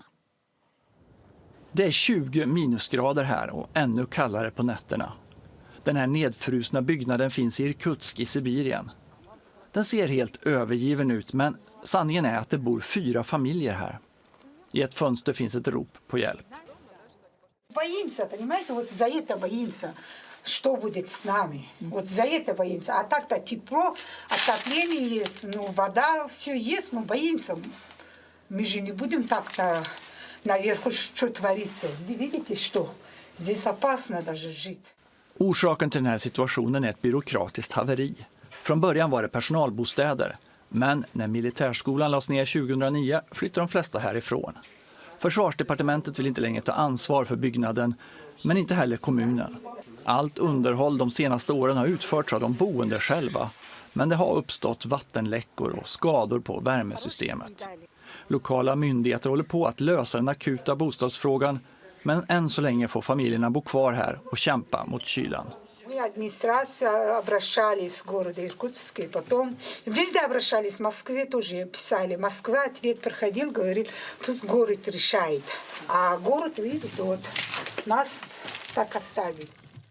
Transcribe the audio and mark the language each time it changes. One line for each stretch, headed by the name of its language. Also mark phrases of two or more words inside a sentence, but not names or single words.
Swedish: Det är 20 minusgrader här och ännu kallare på nätterna. Den här nedfrusna byggnaden finns i Irkutsk i Sibirien. Den ser helt övergiven ut, men sanningen är att det bor 4 familjer här. I ett fönster finns ett rop på hjälp.
Russian: Боимся, понимаете, вот за это боимся, что будет с нами. Вот за это боимся. А так-то тепло, отопление есть, ну, вода, все есть, но боимся. Мы же не будем так-то наверху, что творится. Видите, что? Здесь опасно даже жить.
Swedish: Orsaken till den här situationen är ett byråkratiskt haveri. Från början var det personalbostäder, men när militärskolan lades ner 2009 flyttade de flesta härifrån. Försvarsdepartementet vill inte längre ta ansvar för byggnaden, men inte heller kommunen. Allt underhåll de senaste åren har utförts av de boende själva, men det har uppstått vattenläckor och skador på värmesystemet. Lokala myndigheter håller på att lösa den akuta bostadsfrågan, men än så länge får familjerna bo kvar här och kämpa mot kylan.
Russian: Администрация обращались в городе Иркутск, и потом везде обращались, в Москве тоже писали. Москва ответ проходил, говорил, пусть город решает. А город, видите, вот нас так оставили.